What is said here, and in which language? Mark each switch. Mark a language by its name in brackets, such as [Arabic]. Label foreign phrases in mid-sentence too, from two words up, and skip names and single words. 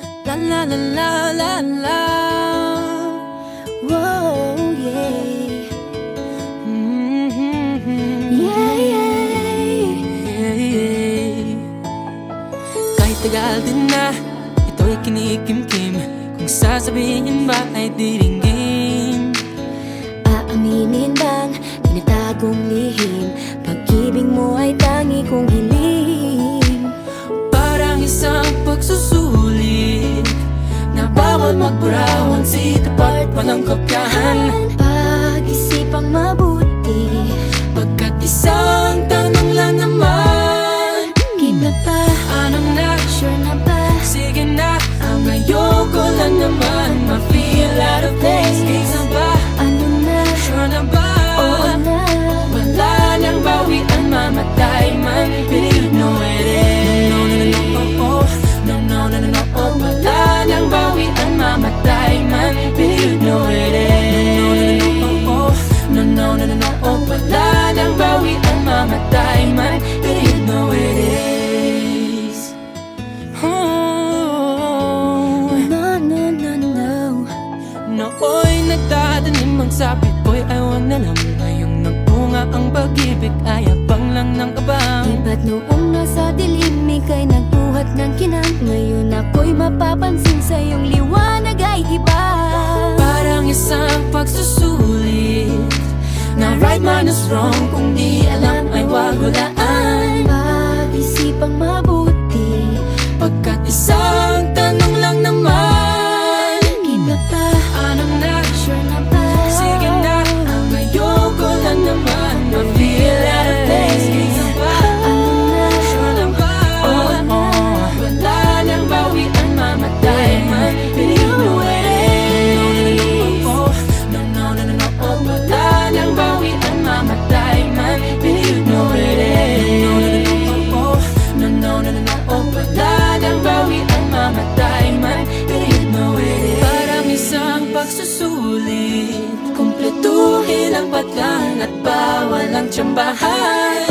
[Filipino] La la la la la la. Whoa, yeah. Yeah, yeah. Kahit tagal din na ito'y kinikimkim, kung sasabihin ba ay diringgin. Aaminin bang tinatagong lihim, pag-ibig mo ay tangi kong hiling. Parang isang pagsusulit na bawal magburawan, si tapat walang kopyahan. Pag-isipang mabuti, Pagkat isang tanong lang naman, keep na ba? ano na? Sure na ba? Sige na, ang ayoko lang naman ma-feel [English] out of place. [Filipino] Game na ba? Ano na? Sure na ba? Oo na. Wala nang bawian, mamatay man, [English] but you know it is. No, no, no, no, oh, oh. No, no, no, no, no, [Filipino] oh. Wala nang bawian, mamatay man, [English] but you know it is. No, no, no, no, oh, oh. No, no, no, no, no, [Filipino] oh. Wala nang bawian, mamatay man, [English] but you know it is. Oh. No, no, no, no. [Filipino] Nooy nagdadanim ang sapit ko'y ay wag na lang. Ngayong nagbunga ang pag-ibig ay abang lang ng kabang. Iba't noong nasa dilim, ika'y nagbuhat ng kinang. Ngayon ako'y mapapansin sa iyong liwanag ay iba. Parang isang pagsusulit na [English] right man is wrong, [Filipino] kung di alam ay wag hulaan. Pag-isipang mabuti, Pagkat isang tanong lang naman, keep na ba? ano na? Sure na ba? Sige na, ang ayoko lang naman ma-feel [English] out of place. [Filipino] Game na ba? Ano na? Sure na ba? Oo na. Wala nang bawian, mamatay man, [English] but you know it is. No, no, no, no, [Filipino] oh. Wala nang bawian, mamatay man, [English] but you know it is. No, no, no, no, [Filipino] oh. Wala nang bawian, mamatay man, [English] but you know it is. [Filipino] Parang isang pagsusulit, kumpletuhin ang patlang at bawal ang tsambahan.